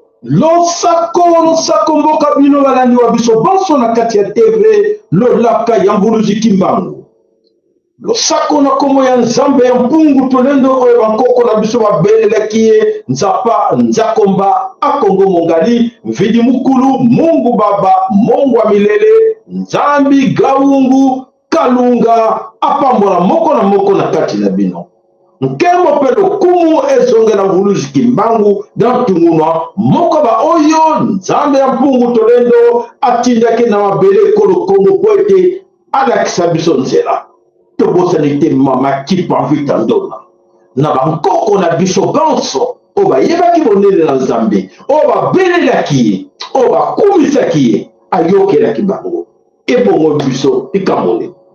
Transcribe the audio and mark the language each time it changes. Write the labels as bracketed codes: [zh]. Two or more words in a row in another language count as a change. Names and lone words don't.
[ln] losako mboka bino balandi wa biso banso na kati ya TV lolaka ya mbuluzi kimbangu losako na komo ya nzambe ya mpungu tolendo oyo bankoko na biso babelelaki ye nzapa nzakomba akongo mongali mvidi mukulu [sw] mungu baba mungu wa milele [ln] nzambi gaungu kalunga apambola moko na moko na kati na bino nkembo pe lokumu ezonge na mbuluzi kimbangu na tungunwa moko ba oyo nzambe ya mpungu tolendo atindaki na mabele kolokongo po ete alakisa biso nzela tobosani te mama kipa vita ndona na bankoko na biso banso oyo bayebaki bonene na nzambe oyo babelelaki ye oyo bakumisaki ye ayokelaki bango ebongo biso ikamone